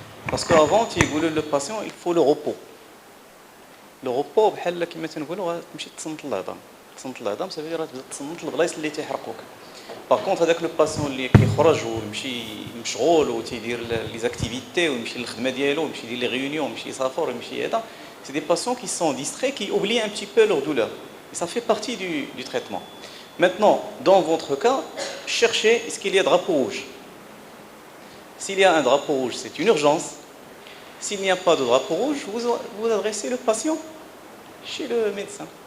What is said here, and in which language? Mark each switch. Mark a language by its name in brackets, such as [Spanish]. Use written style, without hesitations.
[French] Parce qu'avant, le patient, il faut le repos. [Arabic] لو ريبو بحال كما تنقولوا غتمشي تصنت العظام. تصنت العظام صافي راه تبدا تصنت البلايص اللي تيحرقوك. باغ كونط هذاك لو باسيون اللي كيخرج ويمشي مشغول وتيدير لي زاكتيفيتي ويمشي للخدمه ديالو ويمشي يدير لي ريونيون ويمشي يسافر ويمشي هذا. [French] C'est des patients qui sont distraits, qui oublient un petit peu leur douleur. Et ça fait partie du traitement. Maintenant, dans votre cas, cherchez est-ce qu'il y a un drapeau rouge. S'il y a un drapeau rouge, c'est une urgence. S'il n'y a pas de drapeau rouge, vous adressez le patient chez le médecin.